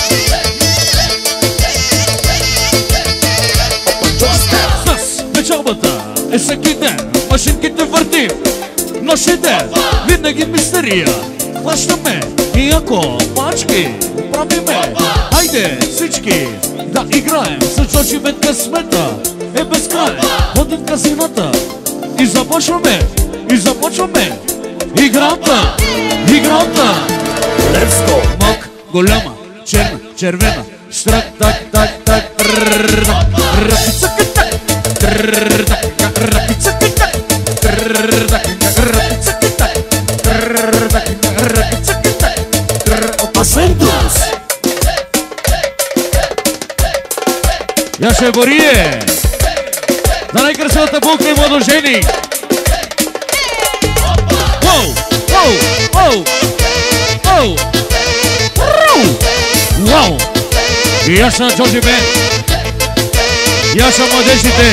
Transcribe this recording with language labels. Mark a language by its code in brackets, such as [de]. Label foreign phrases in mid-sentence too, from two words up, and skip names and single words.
[bg] С печалбата е всеки ден, машинките въртим, нощ и ден, винаги мистерия. Хващаме и ако пачки правиме, хайде всички да играем. С Джоджи бед късмета е безкрай. Ходим в казината и започваме играта. [en] Let's go! [bg] Малка, голяма, черна, червена, штрак, так, так, так, ръкица, так, ръкица, так, ръкица, так, Асентус! Яше Борие! За най-красивата булка и младожени! Воу! Воу! Воу! Воу! Вау! И яша на Джоджи Бен! Яша младежите!